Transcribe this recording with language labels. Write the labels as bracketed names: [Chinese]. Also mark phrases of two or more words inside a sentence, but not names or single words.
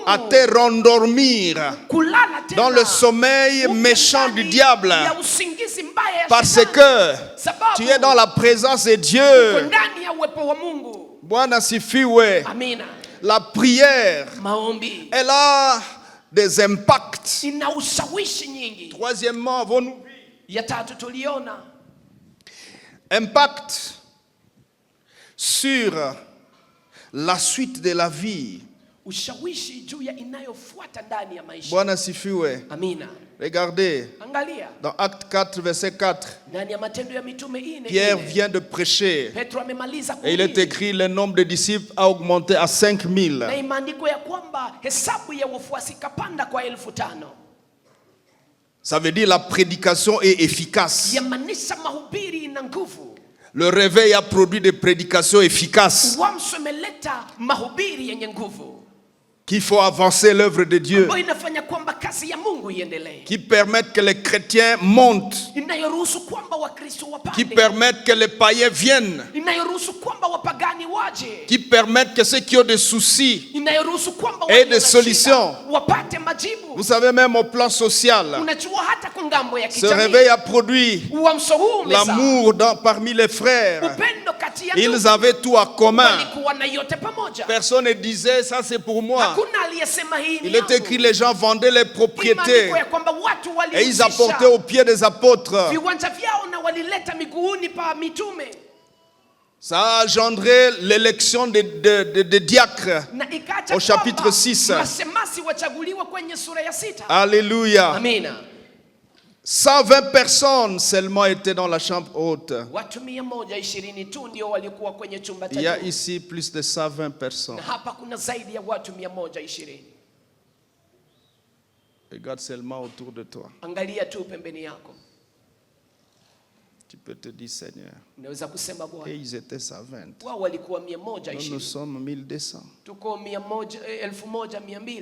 [French] à te rendormir [Swahili] kulala tena [French] dans le sommeil [Swahili] uko [French] méchant du [Swahili] ndani [French] diable. [Swahili] ya usingizi mbaya ya [French] Parce [Swahili] shetani. [French] que [Swahili] Sababu [French] tu es dans la présence de [Swahili] uko [French] Dieu. [Swahili] ndani ya uwepo wa Mungu. Bwana sifiwe. Amina. [French] La prière, [Swahili] Maombi [French] elle a des impacts. [Swahili] ina ushawishi nyingi. [French] Troisièmement, avons-nous vu [Swahili] Ya tatu tuliona [French] impact sur la suite de la vie. [Swahili] ushawishi juu ya inayofuata ndani ya maisha. Bwana sifiwe. Amina. [French] Regardez, [Swahili] Angalia [French] dans Acte 4, verset 4, [Swahili] ndani ya Matendo ya Mitume 4. [French] Pierre vient de prêcher. [Swahili] Petro amemaliza [French] Et il est [Swahili] kuhubiri. [French] écrit, le nombre de disciples a augmenté à 5000. [Swahili] Na imeandikwa ya kwamba hesabu ya wafuasi kapanda kwa 5,000. [French] Ça veut dire la prédication est efficace. [Swahili] Yamaanisha mahubiri ina nguvu. [French] Le réveil a produit des prédications efficaces [Swahili] Uamsho umeleta mahubiri yenye nguvu [French] qui font avancer l'œuvre de Dieu, [Swahili] ambayo inafanya kwamba kazi ya Mungu iendelee, [French] qui permettent que les chrétiens montent, [Swahili] inayoruhusu kwamba Wakristo [French] qui [Swahili] wapande, [French] permettent que les païens viennent, [Swahili] inayoruhusu kwamba wapagani waje, [French] qui permettent que ceux qui ont des soucis [Swahili] inayoruhusu kwamba [French] et [Swahili] walio [French] des [Swahili] na [French] solutions. [Swahili] shida wapate majibu. [French] Vous savez, même au plan social, [Swahili] Unajua hata kwa ngambo ya [French] ce [Swahili] kijamii [French] réveil a produit [Swahili] uamsho huu umezaa [French] l'amour parmi les frères. [Swahili] upendo kati ya [French] Ils [Swahili] ndugu. [French] avaient tout à commun. [Swahili] Walikuwa na yote pamoja. [French] Personne ne disait ça c'est pour moi. [Swahili] Hakuna aliyesema hii ni [French] Il est écrit les gens vendaient les propriétés [Swahili] Imeandikwa ya kwamba watu [French] et ils [Swahili] walihusisha [French] apportaient aux pieds des apôtres. [Swahili] viwanja vyao na walileta miguuni pa mitume, [French] Ça a engendré l'élection de diacres [Swahili] na ikaacha [French] au chapitre [Swahili] kwamba 6. mashemasi wachaguliwa kwenye sura ya 6. [French] Alléluia. [Swahili] Amina. [French] 120 personnes seulement étaient dans la chambre haute. [Swahili] Watu 120 tu ndio walikuwa kwenye chumba [French] Il y a [Swahili] cha juu, [French] ici plus de 120 personnes. [Swahili] na hapa kuna zaidi ya watu 120. [French] Regarde seulement autour de toi. [Swahili] Angalia tu pembeni yako, [French] Tu peux te dire Seigneur. [Swahili] unaweza kusema [French] Et [Swahili] Bwana, [French] ils étaient 120. [Swahili] wao walikuwa [French] Nous, nous [Swahili] 120, [French] sommes 1200. [Swahili] tuko 1200,